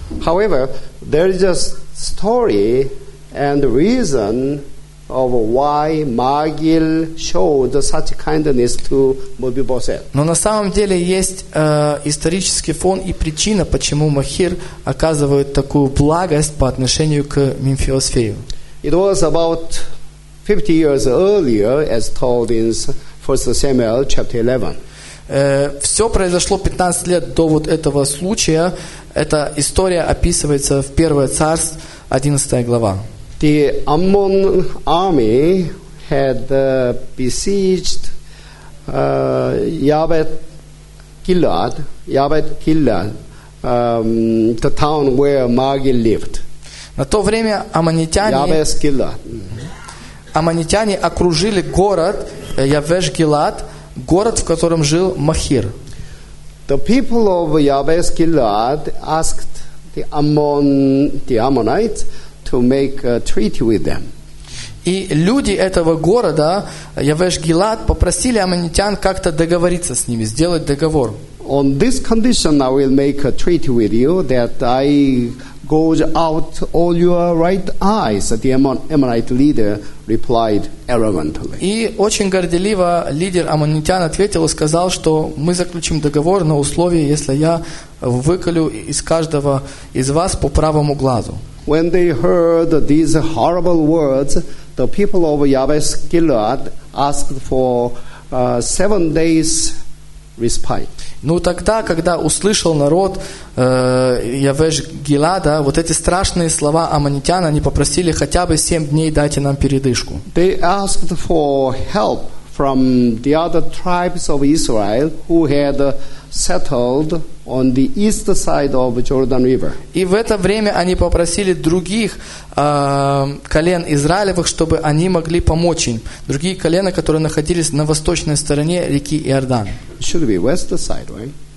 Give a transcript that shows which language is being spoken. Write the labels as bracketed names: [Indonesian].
[English] However, there is a story and reason of why Magil showed such kindness to Mephibosheth. [Russian] Но на самом деле есть исторический фон и причина, почему Махир оказывает такую благость по отношению к Мефибосефу. [English] It was about 50 years earlier, as told in 1 Samuel chapter 11. [Russian] Все произошло 15 лет до вот этого случая. Эта история описывается в 1 Царств, 11 глава. [English] The Ammon army had besieged Yabet Gilead, the town where Magil lived. [Russian] На то время аммонитяне окружили город Явеш Гилад, город, в котором жил Махир. [English] The people of Yabesh Gilead asked the Ammonites to make a treaty with them. [Russian] И люди этого города Явеш Гилад попросили аммонитян как-то договориться с ними, сделать договор. [English] On this condition I will make a treaty with you that I gouge out all your right eyes, the Ammonite leader replied arrogantly. [Russian] И очень горделиво лидер аммонитян ответил и сказал, что мы заключим договор на условии, если я выколю из каждого из вас по правому глазу. [English] When they heard these horrible words, the people of Yabesh Gilead asked for 7 days respite. [Russian] Ну тогда, когда услышал народ Явеш Гилада, вот эти страшные слова аммонитян, они попросили хотя бы 7 дней дать нам передышку. [English] They asked for help from the other tribes of Israel who had settled on the east side of Jordan River. [Russian] И в это время они попросили других колен Израилевых, чтобы они могли помочь им. Другие колена, которые находились на восточной стороне реки Иордан. [English] It should be west side, right? West side. West side.